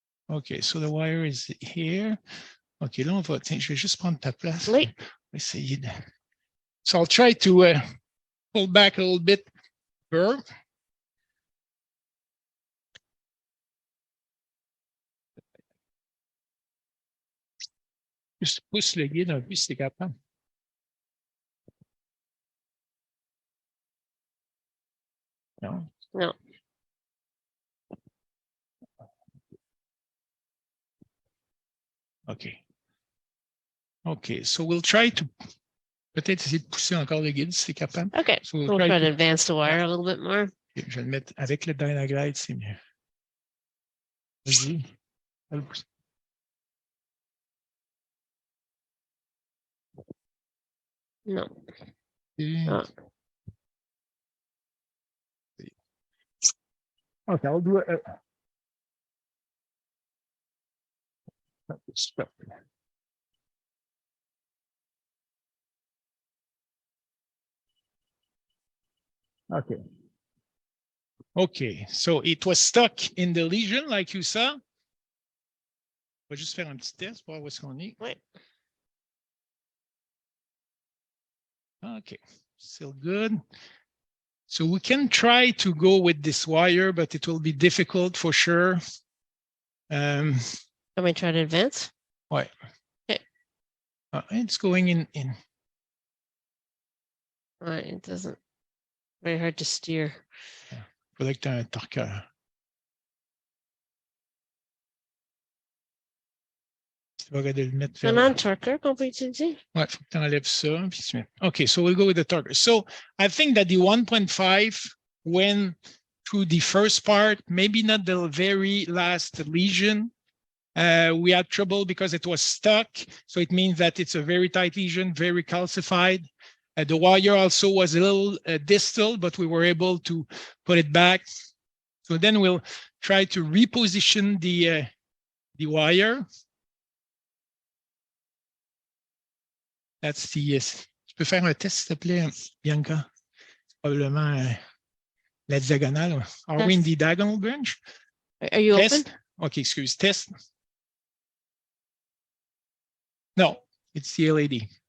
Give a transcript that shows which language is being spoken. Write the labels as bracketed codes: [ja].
[en] OK, so the wire is here. [fr] OK, là, on va... Tiens, je vais juste prendre ta place. Oui. Essayer de... [en] So I'll try to pull back a little bit. Burr. [fr] Juste pousse le guide un peu si t'es capable. Non? [en] No. OK. OK, so we'll try to... [fr] Peut-être essayer de pousser encore le guide si t'es capable. [en] Okay, So we'll try to advance the wire a little bit more. [fr] Okay, je vais le mettre avec le Dynaglide, c'est mieux. Vas-y. [en] No. Okay. Oh. Okay, I'll do it. Okay. Okay, so it was stuck in the lesion, like you saw. [fr] On va juste faire un petit test pour voir où est-ce qu'on est. Ouais. [en] Okay, still good. So we can try to go with this wire, but it will be difficult for sure. Let me try to advance. [fr] Ouais. [en] Okay. It's going in. All right, it doesn't. Very hard to steer. [fr] Faudrait que tu aies un torqueur. Tu vas regarder le mettre Un vers torqueur qu'on peut utiliser? Ouais, faut que tu enlèves ça. Puis tu mets. [en] Okay, so we'll go with the torqueur. So I think that the 1.5 went through the first part, maybe not the very last lesion. We had trouble because it was stuck. So it means that it's a very tight lesion, very calcified. The wire also was a little distal, but we were able to put it back. So then we'll try to reposition the wire. That's the yes. [fr] Tu peux faire un test, s'il te plaît, Bianca? Probablement la diagonale. [en] Are we in the diagonal branch? Are you Test? open? Okay, excuse. Test. No, it's the LED.